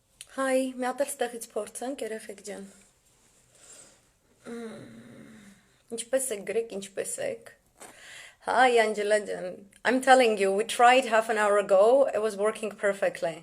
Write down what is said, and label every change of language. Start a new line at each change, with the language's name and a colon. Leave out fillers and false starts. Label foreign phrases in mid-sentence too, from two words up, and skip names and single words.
Armenian: Հայ, մի հատ էլ ստեղից փորձենք, երեխեք ջան։ Ինչպես եք գրեք, ինչպես եք։ Hi, Angela ջան.
English: I'm telling you, we tried half an hour ago. It was working perfectly.